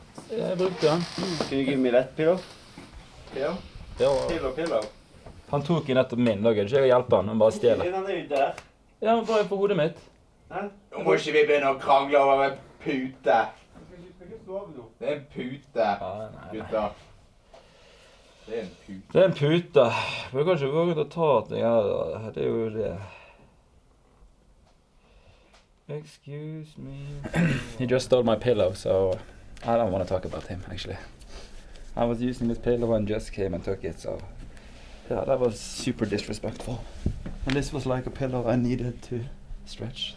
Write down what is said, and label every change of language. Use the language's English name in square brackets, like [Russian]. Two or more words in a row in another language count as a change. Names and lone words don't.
[Norwegian] Jeg brukte den. [English] Can you give me that pillow? [Norwegian] Ja. Pillow. Han tok i nettopp min, da gidder ikke jeg å hjelpe han, han bare stjeler. Den er jo der. Ja, men bare på hodet mitt. Nå må ikke vi begynne å krangle over en pute. Det er en pute, gutter. Det er en pute. Det er en pute. Vi kan ikke våge å ta det her. Det er jo det. [English] Excuse me. He just stole my pillow, so I don't want to talk about him, actually. I was using this pillow and just came and took it, so yeah, that was super disrespectful. And this was like a pillow I needed to stretch.